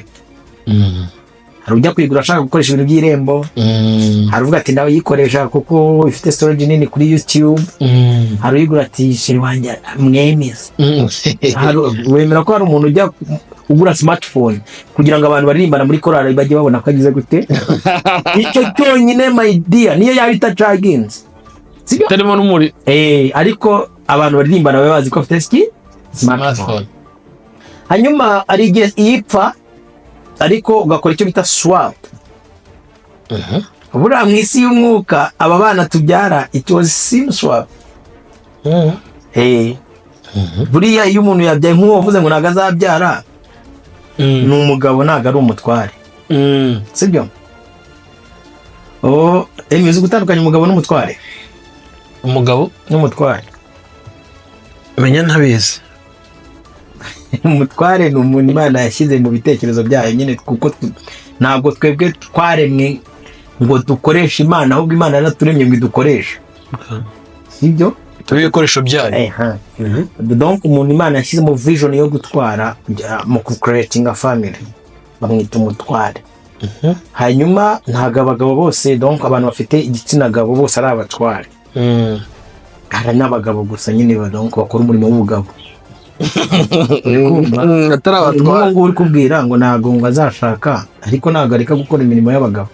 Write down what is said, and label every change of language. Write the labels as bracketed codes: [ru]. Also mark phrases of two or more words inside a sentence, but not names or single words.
[rw] Hari ujya kuyigura ashaka gukoresha ibintu by'irembo, hari uvuga ati ndawe yikoresha kuko ifite storage nini kuri YouTube, hari uyigura ati sheri wanjye mwemeza. Wemera ko hari umuntu ujya ugura smartphone kugira ngo abantu baririmbana muri korali bajye babona ko agize gute? Icyo cyonyine [en] my dear, [rw] niyo yaba itacaginze, sibyo? Tarimo n'umuri. Ariko abantu baririmbana babe bazi ko afite smartphone. Hanyuma ari igihe iyipfa ariko ugakora icyo bita swap. Buriya mu isi y'umwuka aba bana tubyara [en] it was sim swap. [rw] Buriya iyo umuntu yabyaye nk'uwo wavuze ngo ntabwo azabyara, ni umugabo ntabwo ari umutware, sibyo? Uzi gutandukanya umugabo n'umutware? Umugabo n'umutware menya ntabizi. Umutware ni umuntu Imana yashyize mu bitekerezo byayo nyine, kuko ntabwo twebwe twaremwe ngo dukoreshe Imana, ahubwo Imana yaraturemye ngo idukoreshe, sibyo? Tubi ibikoresho byayo. Donc umuntu Imana yashyize mu vision yo gutwara mu [en] creating a family [rw] bamwita umutware. Hanyuma ntabwo abagabo bose, donc abantu bafite igitsina gabo bose ari abatware. Hari n'abagabo gusa nyine donc bakora umurimo w'ubugabo. Atari abatware. Ngo uri kubwira ngo ntabwo ngo azashaka, ariko ntabwo areka gukora imirimo y'abagabo.